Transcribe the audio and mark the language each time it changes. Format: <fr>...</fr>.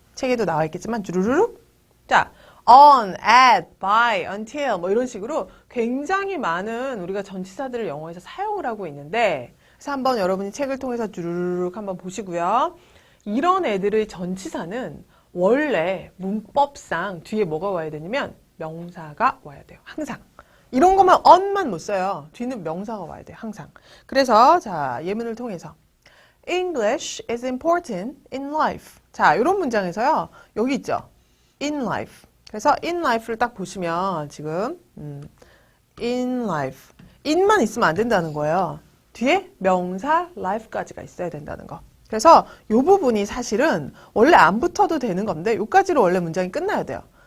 <ko>책에도 나와 있겠지만 주르륵. 자, on, at, by, until 뭐 이런 식으로 굉장히 많은 우리가 전치사들을 영어에서 사용을 하고 있는데 그래서 한번 여러분이 책을 통해서 주르륵 한번 보시고요. 이런 애들의 전치사는 원래 문법상 뒤에 뭐가 와야 되냐면 명사가 와야 돼요. 항상. 이런 것만 on만 못 써요. 뒤는 명사가 와야 돼요. 항상. 그래서 자, 예문을 통해서</ko> <en>English is important in life.</en> <ko>자, 이런 문장에서요. 여기 있죠.</ko> <en>in life.</en> <ko>그래서</ko> <en>in life</en> <ko>를 딱 보시면 지금 in life. in만 있으면 안 된다는 거예요. 뒤에 명사 life까지가 있어야 된다는 거. 그래서 이 부분이 사실은 원래 안 붙어도 되는 건데 여기까지로 원래 문장이 끝나야 돼요.</ko>